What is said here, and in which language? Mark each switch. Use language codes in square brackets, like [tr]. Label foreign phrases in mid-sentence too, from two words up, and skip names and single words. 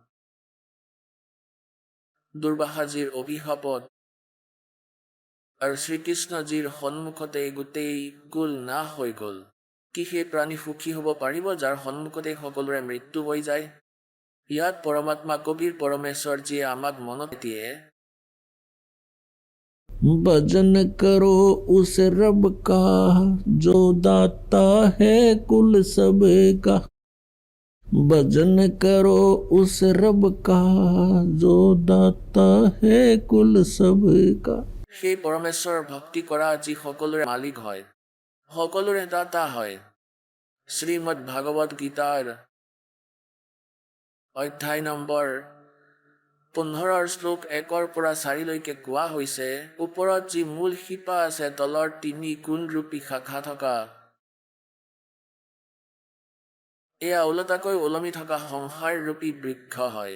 [as] দুৰ্বাসাজীৰ অভিশাপত আৰু শ্ৰীকৃষ্ণজীৰ সন্মুখতেই গোটেই কুল নাশ হৈ গ'ল। কি সেই প্ৰাণী সুখী হ'ব পাৰিব যাৰ সন্মুখতেই সকলোৰে মৃত্যু হৈ যায়? ইয়াত পৰমাত্মা কবিৰ পৰমেশ্বৰজীয়ে আমাক মনত দিয়ে, [hi] भजन करो उस रब का जो दाता है कुल सबका। भजन करो उस रब का जो दाता है कुल सबका। [as] সেই পৰমেশ্বৰৰ ভক্তি কৰা যি সকলোৰে মালিক হয়, সকলোৰে দাতা হয়। শ্ৰীমদ ভাগৱত গীতাৰ অধ্যায় নম্বৰ 15 শ্লোক 1 পৰা 4 কোৱা হৈছে, ওপৰত যি মূল শিপা আছে, তলৰ 3 কোণৰূপী শাখা থকা, এয়া ওলোটাকৈ ওলমি থকা সংসাৰৰূপী বৃক্ষ হয়।